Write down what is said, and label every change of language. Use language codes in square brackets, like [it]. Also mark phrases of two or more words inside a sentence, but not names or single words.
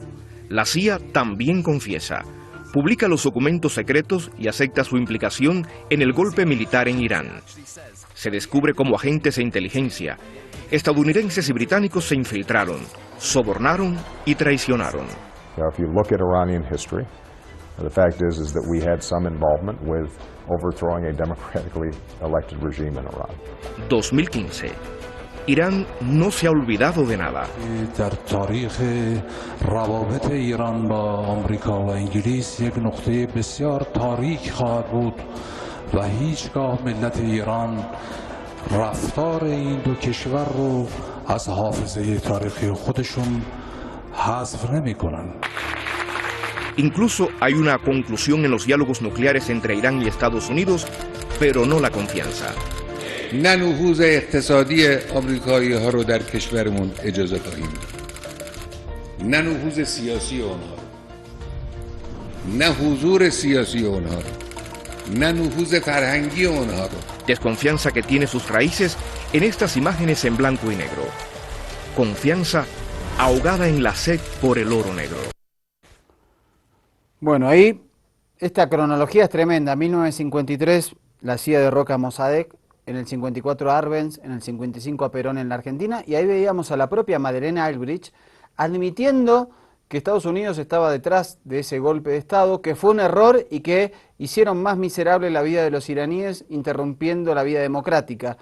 [es] La CIA también confiesa. Publica los documentos secretos y acepta su implicación en el golpe militar en Irán. Se descubre cómo agentes de inteligencia, estadounidenses y británicos se infiltraron, sobornaron y traicionaron. [en] Now, if you look at Iranian history, the fact is that we had some involvement with overthrowing a democratically elected regime in Iran. 2015. [es] Irán no se ha olvidado de nada. [fa] در تاریخ روابط ایران با آمریکا و انگلیس یک نقطه بسیار تاریک خواهد بود و هیچگاه ملت ایران رفتار این دو کشور رو از حافظه تاریخی خودشون حذف نمی‌کنن. [es] Incluso hay una conclusión en los diálogos nucleares entre Irán y Estados Unidos, pero no la confianza. [fa] نه نفوذ اقتصادی آمریکایی ها رو در کشورمون اجازه خواهیم نه نفوذ سیاسی اونها نه حضور سیاسی اونها نه نفوذ فرهنگی اونها. [es] Desconfianza que tiene sus raíces en estas imágenes en blanco y negro. Confianza ahogada en la sed por el oro negro. Bueno, ahí esta cronología es tremenda. 1953 la CIA derroca a Mossadegh, en el 54 a Arbenz, en el 55 a Perón en la Argentina, y ahí veíamos a la propia Madeleine Albright admitiendo que Estados Unidos estaba detrás de ese golpe de Estado, que fue un error y que hicieron más miserable la vida de los iraníes, interrumpiendo la vida democrática.